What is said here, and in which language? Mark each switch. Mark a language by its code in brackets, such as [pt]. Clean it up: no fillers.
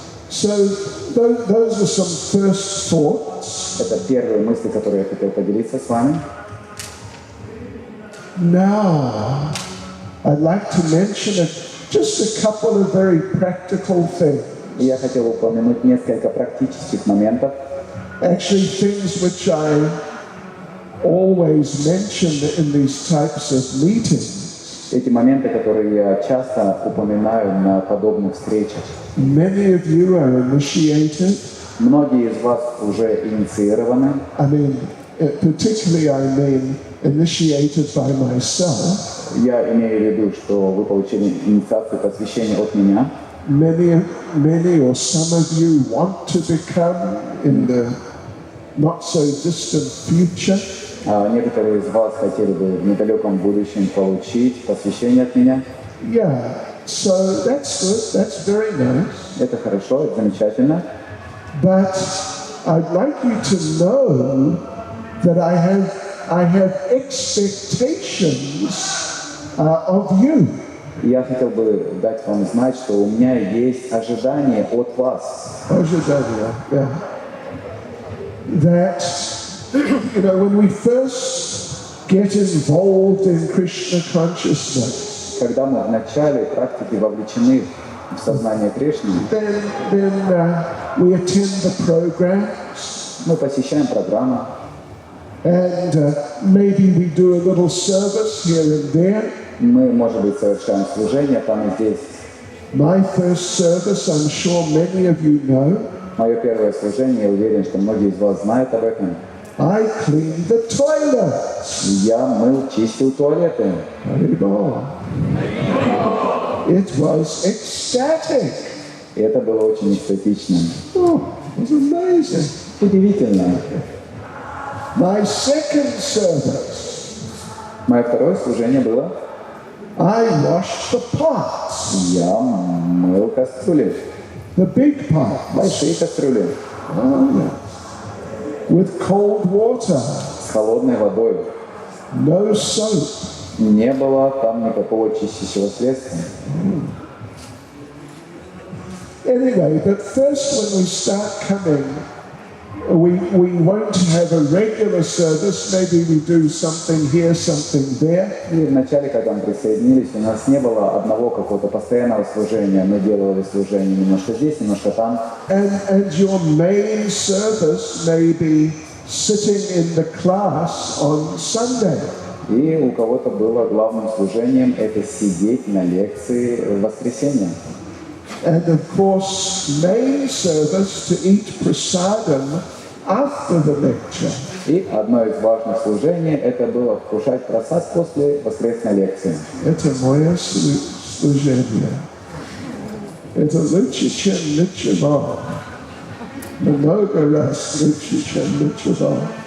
[en] So those are some first thoughts. [ru] Это первые мысли, которые я хотел поделиться с вами. [en] Now, I'd like to mention just a couple of very practical things. [ru] И я хотел упомянуть несколько практических моментов. [en] Actually, things which I always mention in these types of meetings. [ru] Эти моменты, которые я часто упоминаю на подобных встречах. [en] Many of you are initiated. [ru] Многие из вас уже инициированы. [en] Particularly initiated by myself. [ru] Я имею в виду, что вы получили инициацию посвящения от меня. [en] Many or some of you want to become in the not so distant future. [ru] Некоторые из вас хотели бы в недалеком будущем получить посвящение от меня. [en] Yeah, so that's good, that's very nice. [ru] Это хорошо, это замечательно. [en] But I'd like you to know that I have expectations of you. [ru] Я хотел бы дать вам знать, что у меня есть ожидания от вас. Ожидания, [en] yeah. That, you know, when we first get involved in Krishna consciousness, [ru] Когда мы в начале практики вовлечены в сознание Кришны, [en] then we attend the programs, [ru] мы посещаем программу, [en] and maybe we do a little service here and there. [ru] мы, может быть, совершаем служение там и здесь. [en] My first service, I'm sure many of you know, [ru] Мое первое служение, я уверен, что многие из вас знают об этом. [en] I cleaned the toilets. [ru] Я мыл, чистил туалеты. [en] Haribol. It was ecstatic. [ru] И это было очень эстетично. [en] Oh, it was amazing. [ru] Удивительно. [en] My second service, [ru] Мое второе служение было, [en] I washed the pots, [ru] я мыл кастрюли, [en] the big pots, [ru] большие кастрюли, [en] oh, yeah. With cold water, [ru] с холодной водой. [en] no soap. [ru] Не было там никакого чистящего средства. [en] Anyway, but first when we start coming, we won't have a regular service. Maybe we do something here, something there. [ru] И вначале, когда мы присоединились, у нас не было одного какого-то постоянного служения. Мы делали служение немножко здесь, немножко там. [en] And your main service may be sitting in the class on Sunday. [ru] И у кого-то было главным служением это сидеть на лекции в воскресенье. [en] And of course, main service to eat prasadam after the lecture. [ru] И одно из важных служений это было вкушать просад после воскресной лекции. Это мое служение. Это лучше, чем ничего. Много раз лучше, чем ничего.